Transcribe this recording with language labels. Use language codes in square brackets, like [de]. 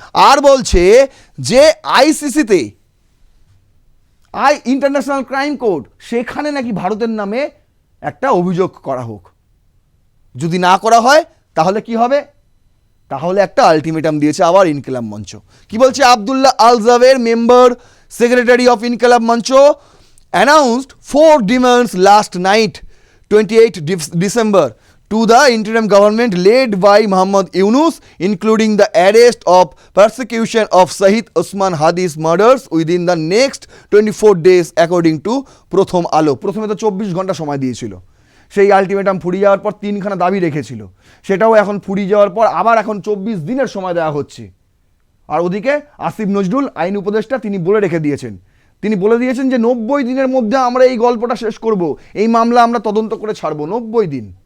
[bn] আর বলছে যে আইসিসিতে, international crime court, সেখানে নাকি ভারতের নামে একটা অভিযোগ করা হোক। যদি না করা হয় তাহলে কি হবে? তাহলে একটা আলটিমেটাম দিয়েছে আবার ইনকেলাব মঞ্চ। কি বলছে? [en] Abdullah Al Jaber, member secretary of Inqilab Mancha, announced 4 demands last night, 28 December, to the interim government led by Mohammad Yunus, including the arrest of persecution of Shahid Osman Hadi's murders within the next 24 days, according to Prothom Alo. [bn] প্রথমে তো 24 ঘন্টা সময় দিয়েছিল, সেই ultimatum ফুরিয়ে যাওয়ার পর 3খানা দাবি রেখেছিল, সেটাও এখন ফুরিয়ে যাওয়ার পর আবার এখন 24 দিনের সময় দেওয়া হচ্ছে। আর ওদিকে আসিফ নজরুল আইন উপদেষ্টা তিনি বলে রেখে দিয়েছেন, তিনি বলে দিয়েছেন যে 90 দিনের মধ্যে আমরা এই গল্পটা শেষ করব, এই মামলা আমরা তদন্ত করে ছাড়বো, 90 দিন।